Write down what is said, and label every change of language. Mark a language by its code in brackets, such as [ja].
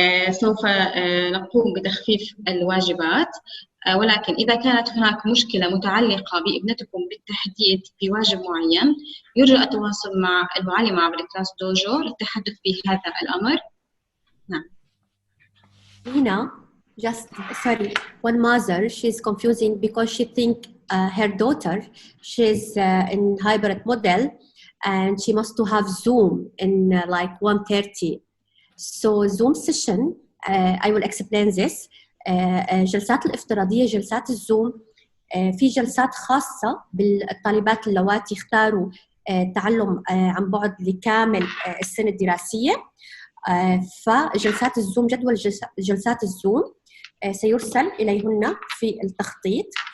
[ar] سوف نقوم بتخفيف الواجبات، ولكن إذا كانت هناك مشكلة متعلقة بابنتكم بالتحديد في واجب معين، يرجى التواصل مع المعلمة عبر ClassDojo للتحدث في هذا الأمر. نعم. لينا، [en] Just sorry, one mother, she's confusing because she think her daughter, she's in hybrid model and she must to have Zoom in like 1:30. So Zoom session, I will explain this. [ar] جلسات الافتراضية، جلسات الزوم، في جلسات خاصة بالطالبات اللواتي اختاروا تعلم عن بعد لكامل السنة الدراسية. فجلسات الزوم، جدول جلسات الزوم سيرسل إليهن في التخطيط.